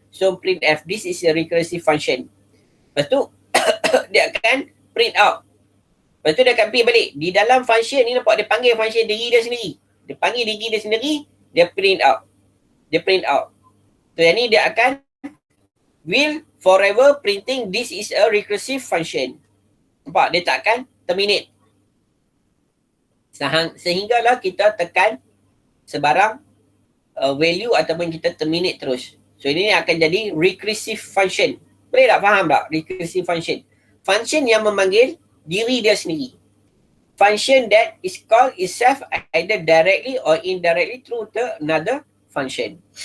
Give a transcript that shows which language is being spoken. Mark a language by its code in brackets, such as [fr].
[en] So printf, this is a recursive function. [ms] Lepas tu, dia akan print out. Lepas tu dia akan pergi balik. Di dalam function ni nampak dia panggil function diri dia sendiri. Dia panggil diri dia sendiri, dia print out. Dia print out. So yang ni dia akan [en] will forever printing this is a recursive function. [ms] Nampak? Dia tak akan terminate. Sehinggalah kita tekan sebarang value ataupun kita terminate terus. So ini akan jadi recursive function. Boleh tak faham tak? Recursive function. Function yang memanggil diri dia sendiri. [en] Function that is called itself either directly or indirectly through the another function.